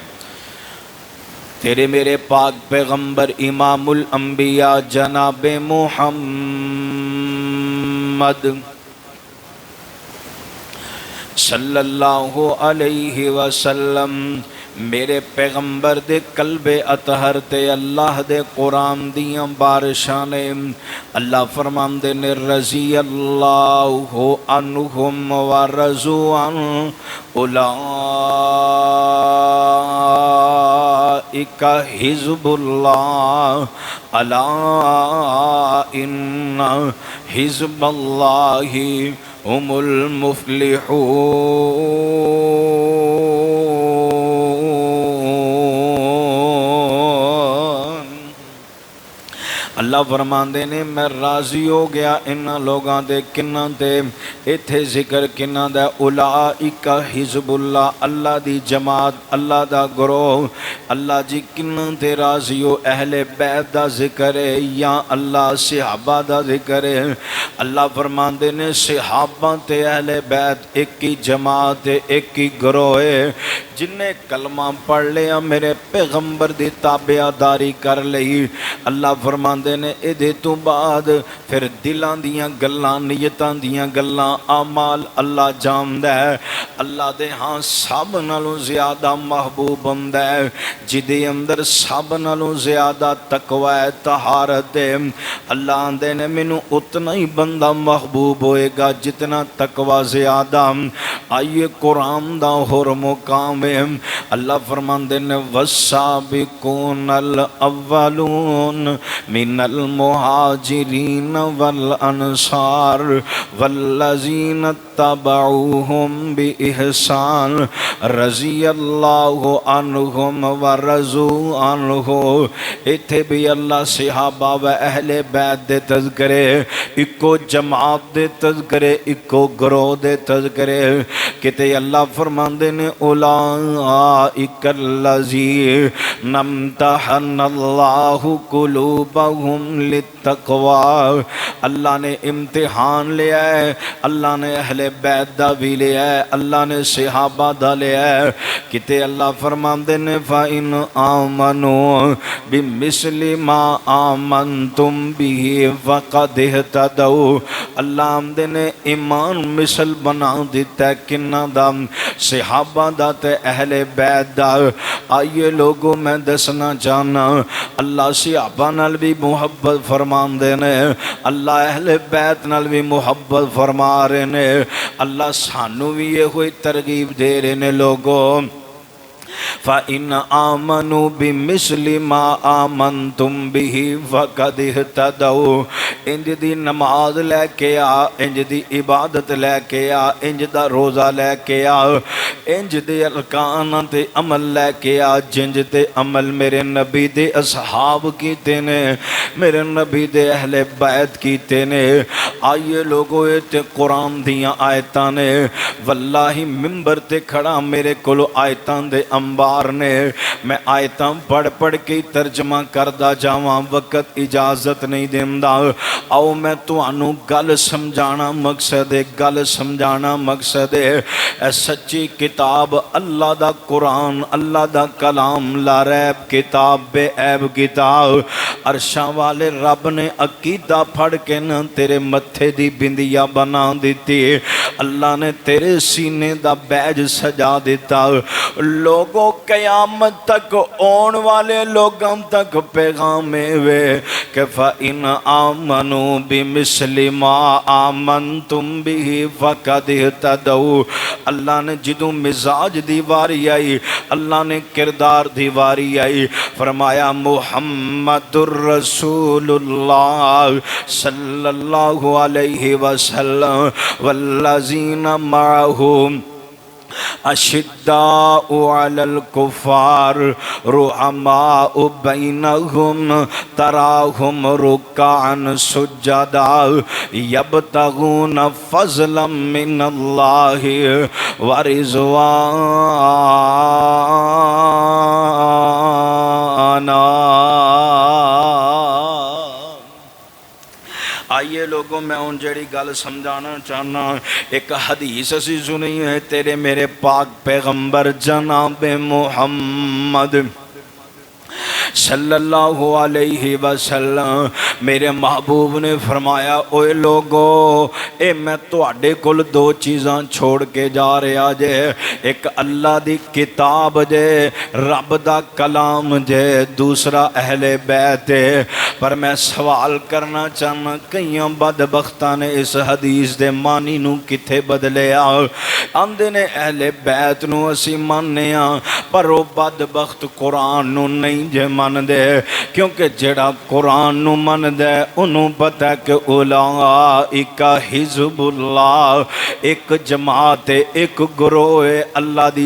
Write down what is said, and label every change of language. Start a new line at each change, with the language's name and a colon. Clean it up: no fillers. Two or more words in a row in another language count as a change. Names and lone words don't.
Punjabi: تیرے میرے پاک پیغمبر امام الانبیاء جناب محمد
Arabic: صلی اللہ علیہ وسلم،
Punjabi: میرے پیغمبر دے قلب اطہر تے اللہ دے قرآن دیاں بارشاں نے اللہ فرماندے نے
Arabic: رضی اللہ عنہم ورضوا عنہ اولئک حزب اللہ الا ان حزب اللہ هم المفلحون۔
Punjabi: اللہ فرماندے نے میں راضی ہو گیا ان لوگاں دے کنہ دے، ایتھے ذکر کنہ دے
Arabic: اولئک حزب اللہ،
Punjabi: اللہ دی جماعت، اللہ دا گروہ، اللہ جی کنہ دے راضی ہو، اہل بیت دا ذکر ہے یا اللہ صحابہ دا ذکر ہے۔ اللہ فرماندے نے صحابہ تے اہل بیت ایک ہی جماعت ہے، ایک ہی گروہ ہے، جن نے کلمہ پڑھ لیا میرے پیغمبر دی تابعداری کر لئی۔ اللہ فرماندے نے ادھے تو بعد پھر دلان دیاں گلاں، نیتان دیاں گلاں، اعمال اللہ جاندہ ہے۔ اللہ دے ہاں سب نالوں زیادہ محبوب ہوندہ ہے، جدے اندر سب نالوں زیادہ تقوی طہارت ہے۔ اللہ دے نے مینوں اتنا ہی بندہ محبوب ہوئے گا جتنا تقوی زیادہ۔ آئیے قرآن دا ہور مقام ہے، اللہ فرماندے نے
Arabic: والسابقون الاولون من المہاجرین والانصار والذین اتبعوہم بإحسان رضی اللہ عنہم ورضوا عنہ۔
Punjabi: ایتھے بھی اللہ صحابہ و اہل بیت دے تذکرے، اکو جماعت دے تذکرے، اکو گروہ دے تذکرے، کہتے اللہ فرماندے نے
Arabic: اولئک الذین امتحن اللہ قلوبہم للتقوی۔
Punjabi: اللہ نے امتحان لیا ہے، اللہ نے اہل بیت دا بھی لیا ہے، اللہ نے صحابہ دا لیا ہے، کہتے اللہ فرماندے نے
Arabic: فَإِنْ آمَنُوا بِمِثْلِ مَا آمَنْتُمْ بِهِ فَقَدْ اهْتَدَوْا۔
Punjabi: اللہ آمدے نے ایمان مثل بنا دیتا ہے کنہ دا، صحابہ دا تے اہل بیت دا۔ آئیے لوگوں میں دسنا چاہنا، اللہ صحابہ نال بھی محبت فرمان دینے، اللہ اہل بیت نال بھی محبت فرما رہے نے، اللہ سانو بھی یہ ہوئی ترغیب دے رہے نے۔
Arabic: لوگوں فَإِنْ آمَنُوا بِمِثْلِ مَا آمَنْتُمْ بِهِ فَقَدِ اهْتَدَوْا۔
Punjabi: انج دی نماز لے کے آ، انج دی عبادت لے کے آ، انج دا روزہ لے کے آ، انج دے ارکان تے عمل لے کے آ جنج تے عمل میرے نبی دے اصحاب کیتے نے، میرے نبی دے اہل بیت کیتے نے۔ آئیے لوگو اے تے قرآن دیاں آیتاں نے، واللہ ممبر تے کھڑا میرے کولو آیتاں دے انبار نے، میں آیتاں پڑھ کے ترجمہ کردہ جاواں، وقت اجازت نہیں دیندا۔ آؤ میں تانوں گل سمجھانا مقصد ہے، گل سمجھانا مقصد ہے۔ اے سچی کتاب اللہ دا قرآن، اللہ دا کلام، لا ریب کتاب، بے عیب کتاب، عرشاں والے رب نے عقیدہ پھڑ کے نہ تیرے متھے دی بندیا بنا دیتی، اللہ نے تیرے سینے دا بیج سجا دیتا۔ لوگوں قیامت تک اون والے لوگوں تک پیغام وے کہ
Arabic: فَإِنْ آمَنُوا بِمِثْلِ مَا آمَنْتُمْ بِهِ فَقَدِ اهْتَدَوْا۔
Punjabi: اللہ نے جدوں مزاج دی واری آئی، اللہ نے کردار دی واری آئی، فرمایا
Arabic: محمد الرسول اللہ صلی اللہ علیہ وسلم والذین معہم اشداء علی الکفار رحماء بینہم تراہم رکعا سجدا یبتغون فضلا من اللہ ورضوانا۔
Punjabi: آئیے لوگوں میں ان جڑی گل سمجھانا چاہنا، ایک حدیث اسی سنی ہے تیرے میرے پاک پیغمبر جناب محمد
Arabic: صلی اللہ علیہ وسلم
Punjabi: میرے محبوب نے فرمایا، اوے لوگو اے میں تواڈے کول دو چیزاں چھوڑ کے جا رہا جے، ایک اللہ دی کتاب جے، رب دا کلام جے، دوسرا اہل بیت ہے۔ پر میں سوال کرنا چاہنا، کئیاں بدبختاں نے اس حدیث دے معنی نو کتھے بدلیا، آندے نے اہل بیت نو اسی ماننے ہاں، پر وہ بدبخت قرآن نو نہیں جے من دے، کیونکہ جڑا قرآن نو من دے انہوں پتہ کہ
Arabic: اولئک حزب اللہ،
Punjabi: ایک جماعت ہے، ایک گروہ ہے، اللہ دی